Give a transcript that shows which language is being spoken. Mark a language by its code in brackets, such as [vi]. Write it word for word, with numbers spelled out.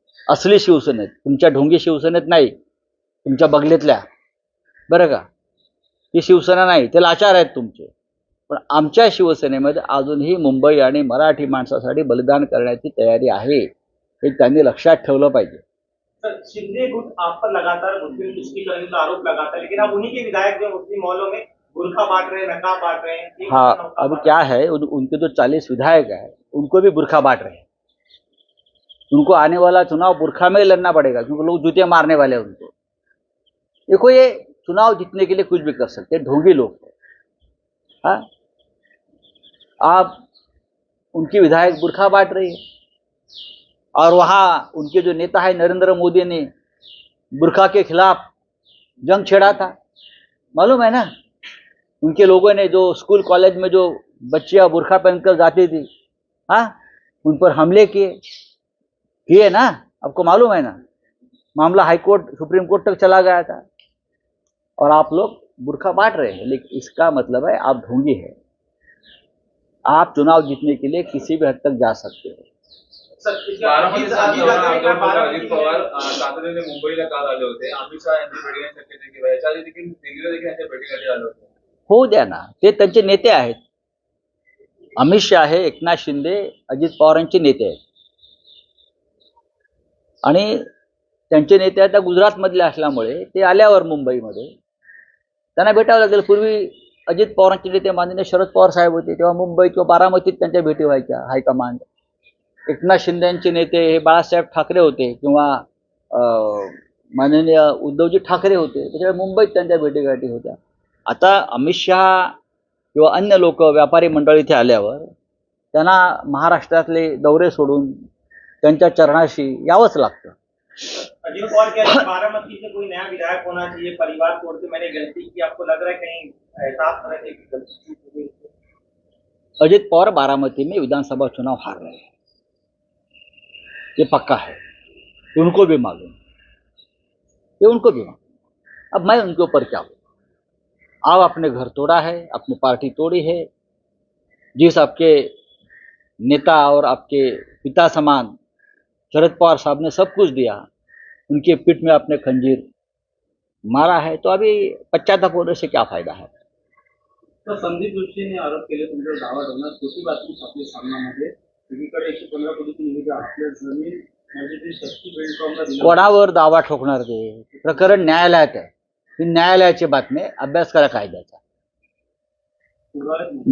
[mr] असली शिवसेनेत, तुमच्या ढोंगी शिवसेनेत नाही, तुमच्या बगलेतल्या, बरं का, ही शिवसेना नाही, ते लाचार आहेत तुमचे. पण आमच्या शिवसेनेमध्ये अजूनही मुंबई आणि मराठी माणसासाठी बलिदान करण्याची तयारी आहे, हे त्यांनी लक्षात ठेवलं पाहिजे. [hi] सर, शिंदे गुट आप पर लगातार मुस्लिम तुष्टिकरण का आरोप लगाता है, लेकिन आप उन्हीं के विधायक जो मुस्लिम मोहल्लों में बुरखा बांट रहे हैं, नकाब बांट रहे हैं. हाँ, अब क्या है, उन, उनके जो चालीस विधायक है उनको भी बुरखा बांट रहे हैं. उनको आने वाला चुनाव बुरखा में लड़ना पड़ेगा, क्योंकि लोग जूते मारने वाले हैं उनको. देखो, ये चुनाव जीतने के लिए कुछ भी कर सकते हैं, ढोंगी लोग हैं. हाँ, आप उनकी विधायक बुरखा बांट रही है, और वहाँ उनके जो नेता है नरेंद्र मोदी ने बुरखा के खिलाफ जंग छेड़ा था, मालूम है ना. उनके लोगों ने जो स्कूल कॉलेज में जो बच्चियाँ बुरखा पहनकर जाती थी, हाँ, उन पर हमले किए किए ना, आपको मालूम है ना. मामला हाईकोर्ट सुप्रीम कोर्ट तक चला गया था, और आप लोग बुरखा बांट रहे हैं. लेकिन इसका मतलब है आप ढोंगी हैं. आप चुनाव जीतने के लिए किसी भी हद तक जा सकते हो. [mr] बारामती अजित पवार तातडीने मुंबईला काल आले होते. अमित शहा यांची भेट घेण्याची शक्यता किंवा याच्या आधी देखील दिल्लीला देखील यांच्या भेटीसाठी आले होते. होऊ द्या ना, ते त्यांचे नेते आहेत. अमित शहा हे एकनाथ शिंदे, अजित पवारांचे नेते आहेत आणि त्यांचे नेते आता गुजरातमधले असल्यामुळे ते आल्यावर मुंबईमध्ये त्यांना भेटावं लागेल. पूर्वी अजित पवारांचे नेते माननीय शरद पवार साहेब होते तेव्हा मुंबई किंवा बारामतीत त्यांच्या भेटी व्हायच्या हायकमांड. एकनाथ शिंदेचे नेते हे बाळासाहेब ठाकरे होते किंवा अं, माननीय उद्धवजी ठाकरे होते, त्याच्यामुळे मुंबईत त्यांच्या भेटीगाठी होत्या. आता अमित शहा किंवा अन्य लोक व्यापारी मंडळ इथे आल्यावर त्यांना महाराष्ट्रातले दौरे सोडून त्यांच्या चरणाशी यावंच लागतं. [hi] अजीत पवार कह रहे हैं बारामती से कोई नया विधायक होना चाहिए, परिवार तोड़ के मैंने गलती की, आपको लग रहा है कहीं एहसास हो रहा है कि गलती की हुई? अजित पवार बारामती में विधानसभा चुनाव हार रहे हैं, ये पक्का है, उनको भी मालूम, ये उनको भी मालूम. अब मैं उनके ऊपर क्या बोलूं? आप अपने घर तोड़ा है, अपनी पार्टी तोड़ी है, जिस आपके नेता और आपके पिता समान शरद पवार साहब ने सब कुछ दिया, उनके पीठ में आपने खंजीर मारा है, तो अभी पश्चाताप होने से क्या फायदा है? [mr] तर संदीप जोशीने आरोप केले तुमच्यावर दावा ठेवणार, खोटी बातमी छापली सामनामध्ये, एकीकडे एकशे पंधरा कोटीची निविदा आपल्या जमीन म्हणजे ती शक्ती बेल्टकॉमला दिली. कोणावर दावा ठोकणार? ते प्रकरण न्यायालयात आहे. ही न्यायालयाची बातमी आहे. अभ्यास करा कायद्याचा. पुढारी